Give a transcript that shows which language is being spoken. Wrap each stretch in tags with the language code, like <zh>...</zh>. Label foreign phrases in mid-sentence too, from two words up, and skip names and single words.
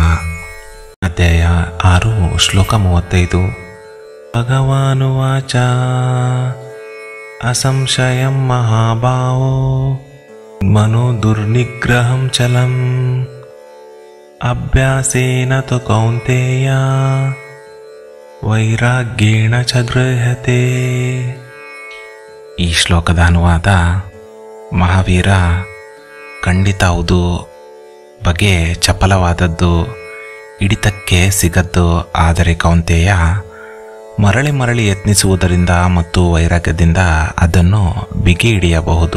<kn>ಅಧ್ಯಾಯ 6 ಶ್ಲೋಕ 35.</kn> <sa>ಭಗವಾನುವಾಚ ಅಸಂಶಯಂ ಮಹಾಭಾವೋ ಮನೋ ದುರ್ನಿಗ್ರಹಂ ಚಲಂ ಅಭ್ಯಾಸೇನ ತು ಕೌಂತೆಯ ವೈರಾಗ್ಯೇಣ ಚ ಗೃಹ್ಯತೆ.</sa> <kn>ಈ ಶ್ಲೋಕದ ಅನುವಾದ, ಮಹಾವೀರ, ಖಂಡಿತ ಹೌದು, ಬಗೆ ಚಪಲವಾದದ್ದು, ಹಿಡಿತಕ್ಕೆ ಸಿಗದ್ದು. ಆದರೆ ಕೌಂತೆಯ, ಮರಳಿ ಮರಳಿ ಯತ್ನಿಸುವುದರಿಂದ ಮತ್ತು ವೈರಾಗ್ಯದಿಂದ ಅದನ್ನು ಬಿಗಿ ಹಿಡಿಯಬಹುದು.</kn>